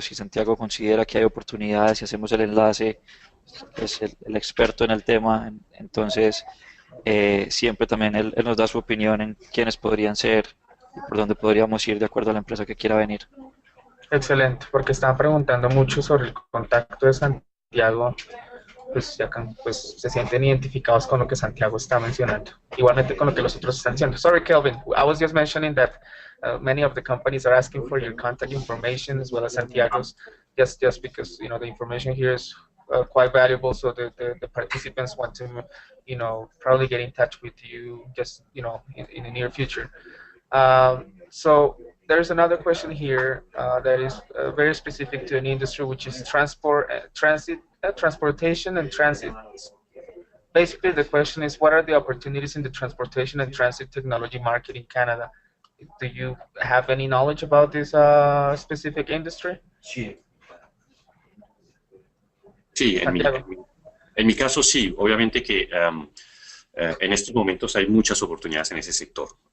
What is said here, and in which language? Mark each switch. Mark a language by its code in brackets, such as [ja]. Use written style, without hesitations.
[es] Si Santiago considera que hay oportunidades y hacemos el enlace, es el experto en el tema, entonces siempre también él nos da su opinión en quiénes podrían ser y por dónde podríamos ir de acuerdo a la empresa que quiera venir. Excelente, porque estaban preguntando mucho sobre el contacto de Santiago, pues ya pues, se sienten identificados con lo que Santiago está mencionando, igualmente con lo que los otros están diciendo. [en] Sorry, Kelvin, I was just mentioning that many of the companies are asking for your contact information as well as Santiago's, just because, you know, the information here is quite valuable, so the participants want to, you know, probably get in touch with you just, you know, in the near future. So there's another question here that is very specific to an industry, which is transportation and transit. Basically, the question is, what are the opportunities in the transportation and transit technology market in Canada? Do you have any knowledge about this specific industry? [es] Sí. Sí, en mi caso sí, obviamente que en estos momentos hay muchas oportunidades en ese sector.